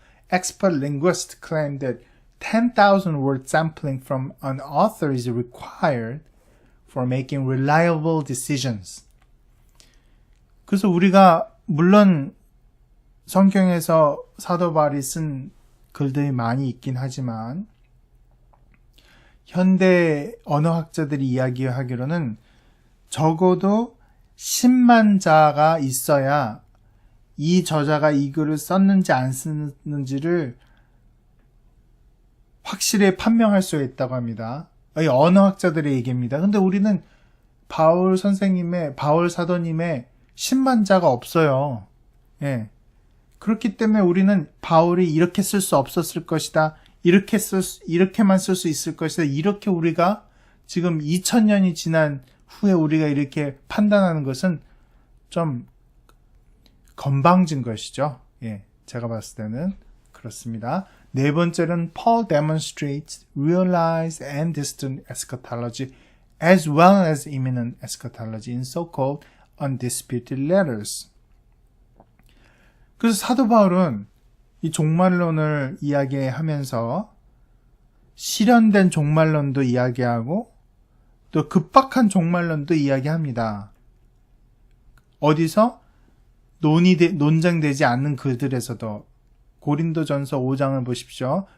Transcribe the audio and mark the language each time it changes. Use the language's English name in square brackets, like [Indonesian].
[English] Expert linguists claim that 10,000 word sampling from an author is required for making reliable decisions. [Korean] 그래서 우리가 물론 성경에서 사도 바울이 쓴 글들이 많이 있긴 하지만 현대 언어학자들이 이야기하기로는 적어도 10만 자가 있어야 이 저자가 이 글을 썼는지 안 썼는지를 확실히 판명할 수 있다고 합니다. 이 언어학자들의 얘기입니다. 근데 우리는 바울 사도님의 10만 자가 없어요. 예. 그렇기 때문에 우리는 바울이 이렇게 쓸 수 없었을 것이다. 이렇게만 쓸 수 있을 것이다. 이렇게 우리가 지금 2000년이 지난 후에 우리가 이렇게 판단하는 것은 좀 건방진 것이죠. 예. 제가 봤을 때는 그렇습니다. 네 번째는 [English] Paul demonstrates realized and distant eschatology as well as imminent eschatology in so-called undisputed letters. [Korean] 그래서 사도 바울은 이 종말론을 이야기하면서 실현된 종말론도 이야기하고 또 급박한 종말론도 이야기합니다. 어디서? 논쟁되지 않는 글들에서도 고린도전서 5장을 보십시오.